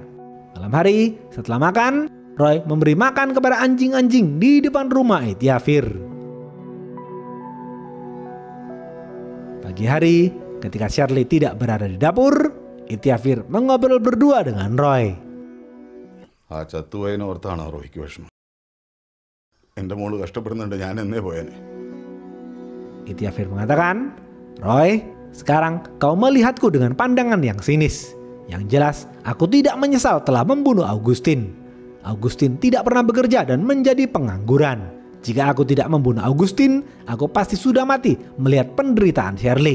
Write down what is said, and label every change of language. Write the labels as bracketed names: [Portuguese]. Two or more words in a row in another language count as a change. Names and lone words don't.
[Indonesian] Malam hari, setelah makan, Roy memberi makan kepada anjing-anjing di depan rumah Itiafir. Pagi hari, ketika Shirley tidak berada di dapur, Itiafir mengobrol berdua dengan Roy. [Malayalam] ആ ചത്തുപോയതിനെ ഓർത്താണ് റോയ്ക്ക് വിഷമം. എൻ്റെ മോള് കഷ്ടപ്പെടുന്നുണ്ട്, ഞാൻ എന്നേ പോയേനെ. [Indonesian] Itiafir mengatakan, "Roy, sekarang kau melihatku dengan pandangan yang sinis. Yang jelas, aku tidak menyesal telah membunuh Augustin. Augustin tidak pernah bekerja dan menjadi pengangguran. Jika aku tidak membunuh Augustin, aku pasti sudah mati melihat penderitaan Shirley.